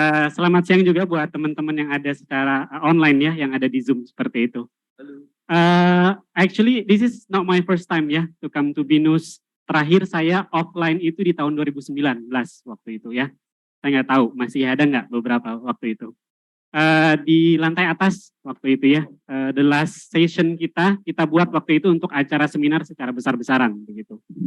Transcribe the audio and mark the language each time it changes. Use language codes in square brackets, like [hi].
[id] Selamat siang juga buat teman-teman yang ada secara online ya, yang ada di Zoom seperti itu. [en] Actually, this is not my first time ya to come to Binus. [id] Terakhir saya offline itu di tahun 2019 waktu itu ya. Saya nggak tahu masih ada nggak beberapa waktu itu. Di lantai atas waktu itu ya, [en] the last session [id] kita buat waktu itu untuk acara seminar secara besar-besaran begitu.